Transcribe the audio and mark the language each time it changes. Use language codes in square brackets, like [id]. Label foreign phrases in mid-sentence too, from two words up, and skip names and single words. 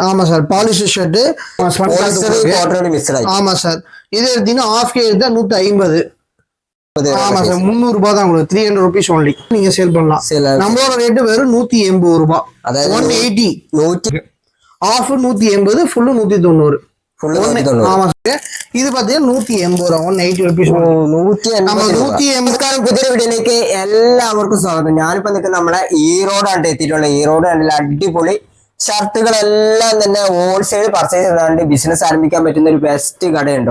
[ta] ஆமா சார், பாலிஸ்டர் ஷர்ட் ஆமா சார். இது எடுத்தீங்கன்னா ஆஃப் கே எடுத்தா 150. ஆமா சார், 300 ரூபாய் தான் உங்களுக்கு, [en] 300 rupees only [ta] நீங்க சேல் பண்ணலாம். நம்மளோட ரேட்டு வெறும் 180 ரூபாய். 180 ஆஃப் 180, ஃபுல்லு 190. ஆமா சார், ഇത് பாத்தீங்கன்னா 180 രൂപ, 180 rupees. [ml] 180 പുതിയ വീഡിയോയിലേക്ക് എല്ലാവർക്കും സ്വാഗതം. ഞാനിപ്പോ നിൽക്കുന്ന നമ്മളെ ഈറോഡാണ് എത്തിയിട്ടുള്ളത്. ഈറോഡ് കണ്ടില്ല, അടിപൊളി ഷർട്ടുകളെല്ലാം തന്നെ [en] wholesale purchase [ml] ചെയ്താണ്ട് ബിസിനസ് ആരംഭിക്കാൻ പറ്റുന്ന ഒരു ബെസ്റ്റ് കടയുണ്ടോ.